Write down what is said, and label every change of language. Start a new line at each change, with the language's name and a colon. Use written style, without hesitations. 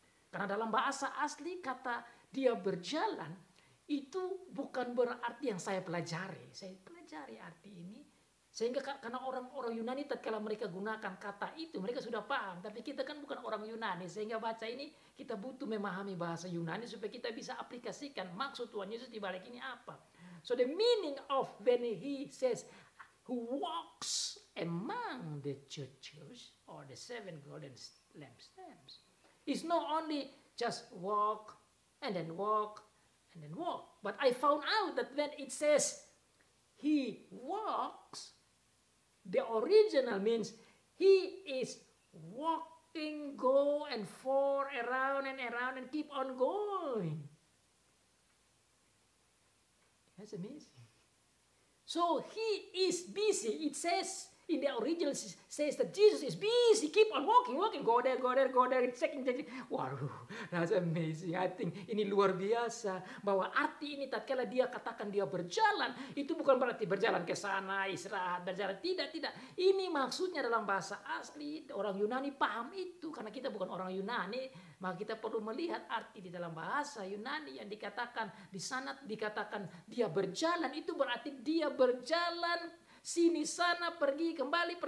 Indonesian: Karena dalam bahasa asli kata dia berjalan, itu bukan berarti yang saya pelajari. Saya pelajari arti ini. Sehingga karena orang-orang Yunani tatkala mereka gunakan kata itu, mereka sudah paham. Tapi kita kan bukan orang Yunani. Sehingga baca ini kita butuh memahami bahasa Yunani supaya kita bisa aplikasikan maksud Tuhan Yesus di balik ini apa.
English: So the meaning of when he says, who walks among the churches or the 7 golden lampstands, is not only just walk and then walk and then walk. But I found out that when it says he walks, the original means he is walking, go and forth, around and keep on going. That's amazing. So he is busy. It says in the original says that Jesus is busy, keep on walking, go there, checking.
Indonesian: Waduh,
English: that's amazing. I think
Indonesian: ini luar biasa bahwa arti ini tatkala dia katakan dia berjalan, itu bukan berarti berjalan ke sana, istirahat, berjalan. Tidak. Ini maksudnya dalam bahasa asli, orang Yunani paham itu. Karena kita bukan orang Yunani, maka kita perlu melihat arti di dalam bahasa Yunani yang dikatakan, di sana dikatakan dia berjalan, itu berarti dia berjalan sini sana, pergi kembali.